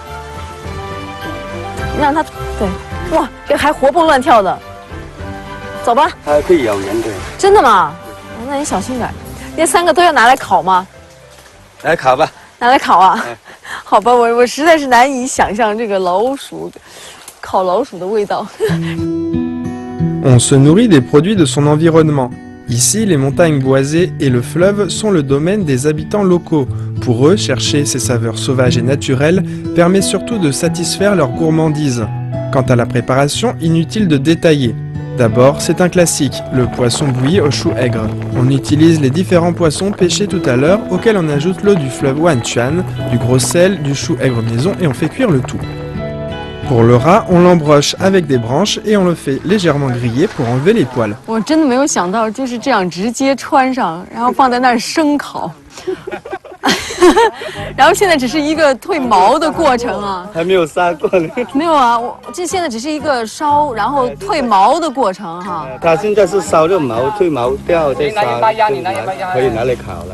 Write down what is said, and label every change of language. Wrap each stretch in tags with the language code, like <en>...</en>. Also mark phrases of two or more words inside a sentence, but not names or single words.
<zh>让它对，哇，这还活蹦乱跳的。走吧。它还可以咬人的。真的吗？那你小心点。那3个都要拿来烤吗？来烤吧。拿来烤啊？好吧，我实在是难以想象这个老鼠烤老鼠的味道。</zh> <fr>On se nourrit des produits de son environnement. Ici, les montagnes boisées et le fleuve sont le domaine des habitants locaux. Pour eux, chercher ces saveurs sauvages et naturelles permet surtout de satisfaire leur gourmandise. Quant à la préparation, inutile de détailler. D'abord, c'est un classique, le poisson bouilli au chou aigre. On utilise les différents poissons pêchés tout à l'heure, auxquels on ajoute l'eau du fleuve Wanchuan, du gros sel, du chou aigre maison et on fait cuire le tout. Pour le rat, on l'embroche avec des branches et on le fait légèrement griller pour enlever les poils.</fr> <zh>我真的没有想到，就是这样直接穿上，然后放在那儿生烤。然后现在只是一个褪毛的过程啊，还没有杀过呢。没有啊，这现在只是一个烧，然后褪毛的过程哈。它现在是烧热毛，褪毛掉再杀，可以拿来烤了。</zh>